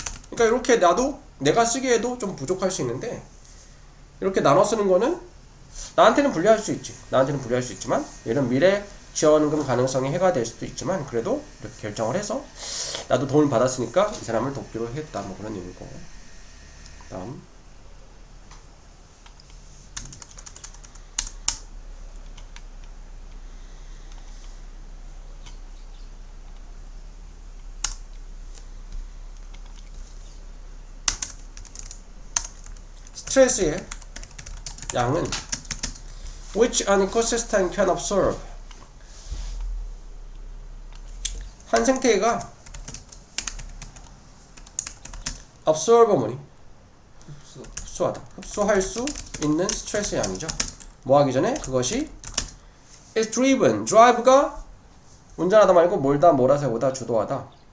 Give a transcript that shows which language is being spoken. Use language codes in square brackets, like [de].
[ko] 그러니까 이렇게 내가 쓰기에도 좀 부족할 수 있는데 이렇게 나눠 쓰는 거는 나한테는 불리할 수 있지만 얘는 미래 지원금 가능성이 해가 될 수도 있지만 그래도 이렇게 결정을 해서 나도 도움을 받았으니까 이 사람을 돕기로 했다. 그런 의미고. 다음 스트레스의 양은 [en] which an ecosystem can absorb. [ko] 한 생태계가 absorb 뭐니? 흡수할 수 있는 스트레스의 양이죠. 뭐 하기 전에 그것이 [en] is drive [ko] 가 운전하다 말고 몰다, 몰아세우다, 주도하다.